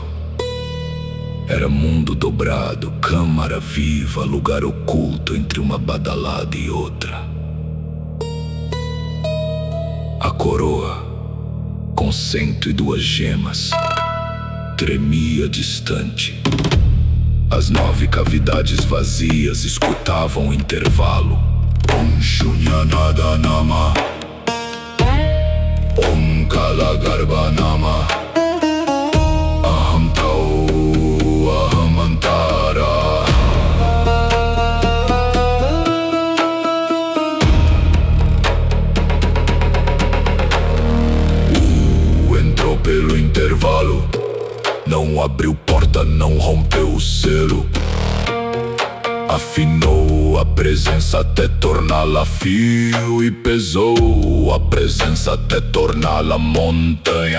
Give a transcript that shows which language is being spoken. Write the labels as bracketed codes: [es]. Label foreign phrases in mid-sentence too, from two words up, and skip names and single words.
[pt] Era mundo dobrado, câmara viva, lugar oculto entre uma badalada e outra. A coroa, com 102 gemas, tremia distante. As 9 cavidades vazias escutavam o intervalo. [sa] ॐ शून्यनाद-नाम, ॐ कालगर्भ-नाम, अहं तौ अहमन्तर. [pt] Entrou pelo intervalo, não abriu porta, não rompeu o selo. Afinou a presença até torná-la fio e pesou a presença até torná-la montanha.